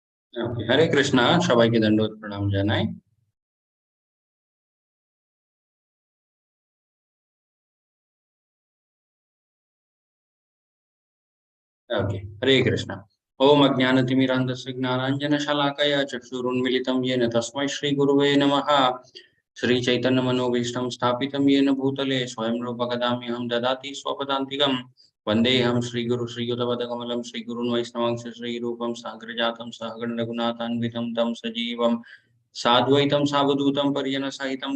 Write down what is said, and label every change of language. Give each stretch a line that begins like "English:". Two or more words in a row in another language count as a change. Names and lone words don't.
English: ओके,
Sanskrit: हरे कृष्णा,
Bangla: সবাইকে দণ্ডবত প্রণাম জানাই। ओके,
Sanskrit: हरे कृष्णा। ओम अज्ञानतिमिरान्धस्य ज्ञानाञ्जनशलाकया चक्षुरुन्मीलितं येन तस्मै श्रीगुरुवे नमः। श्रीचैतन्यमनोभीष्टं स्थापितं येन भूतले स्वयं रूप कदाम्यहं ददाति स्वपदान्तिकं। वन्देऽहं श्रीगुरु श्रीयुतपदकमलं श्रीगुरुन् वैष्णवांश श्रीरूपं साग्रजातं सहगण रघुनाथान्वितं तं सजीवं साद्वैतं सावधूतं परिजनसहितं